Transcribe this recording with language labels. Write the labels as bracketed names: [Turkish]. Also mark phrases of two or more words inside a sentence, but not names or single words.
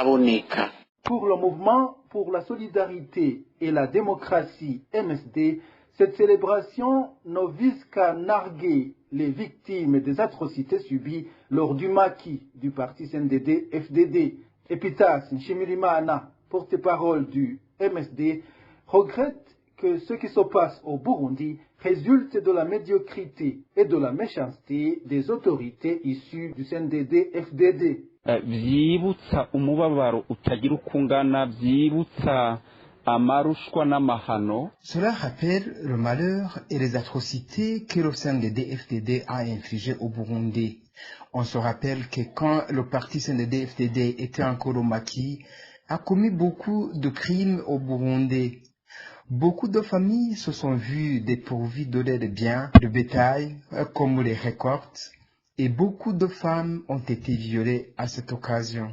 [French] Pour le mouvement pour la solidarité et la démocratie MSD, Cette célébration ne vise qu'à narguer les victimes des atrocités subies lors du maquis du parti CNDD-FDD. Epitas Nshimirimana, porte-parole du MSD, regrette que ce qui se passe au Burundi résulte de la médiocrité et de la méchanceté des autorités issues du CNDD-FDD. [Rundi] Vyibutsa umubabaro utagira ukungana, vyibutsa amarushwa n'amahano. [French] Cela rappelle le malheur et les atrocités que le CNDD-FDD a infligées au Burundi. On se rappelle que quand le parti CNDD-FDD était encore au maquis, a commis beaucoup de crimes au Burundi. Beaucoup de familles se sont vues dépourvues de leurs biens, de bétail, comme les récoltes, et beaucoup de femmes ont été violées à cette occasion.